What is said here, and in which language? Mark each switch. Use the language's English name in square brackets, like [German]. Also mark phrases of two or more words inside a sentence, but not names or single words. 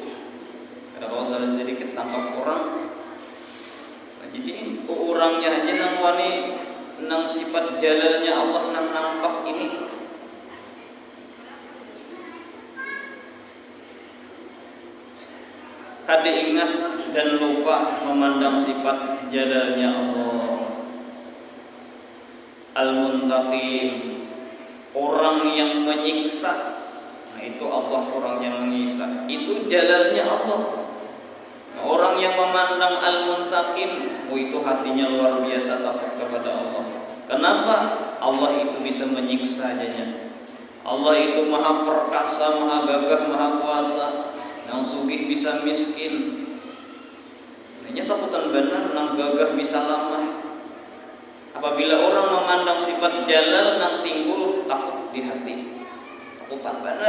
[Banjar] Ada kalau salah sedikit tangkap orang. Nah, jadi orangnya aja nang wani nang sifat jalalnya Allah nang nampak ini. Kada ingat dan lupa memandang sifat jalalnya Allah. Al-Muntaqim, [Indonesian] orang yang menyiksa. Nah, itu Allah orang yang menyiksa. Itu jalalnya Allah. Orang yang memandang Al-Muntaqim, itu hatinya luar biasa takut kepada Allah. Kenapa? Allah itu bisa menyiksa jadinya. Allah itu maha perkasa, maha gagah, maha kuasa. [Banjar] Yang sugih bisa miskin. Ini takutan benar, nang gagah bisa lamah. Apabila orang memandang sifat jalal, nang timbul takut di hati. Takutan benar.